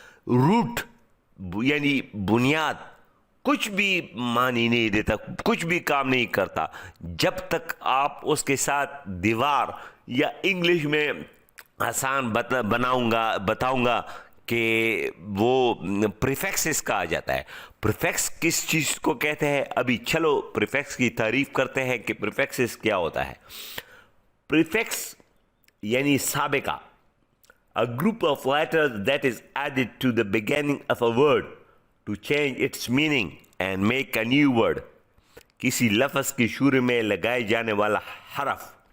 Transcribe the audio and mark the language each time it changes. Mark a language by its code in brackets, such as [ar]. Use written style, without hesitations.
[ur] Route یعنی بنیاد کچھ بھی معنی نہیں دیتا، کچھ بھی کام نہیں کرتا جب تک آپ اس کے ساتھ دیوار، یا انگلش میں آسان بتاؤں گا کہ وہ پریفکسز کہا جاتا ہے. پریفکس کس چیز کو کہتے ہیں؟ ابھی چلو پریفکس کی تعریف کرتے ہیں کہ پریفکسز کیا ہوتا ہے. پریفکس یعنی سابقہ، [en] a group of letters that is added to the beginning of a word to change its meaning and make a new word. [ur] کسی لفظ کی شروع میں لگائے جانے والا حرف.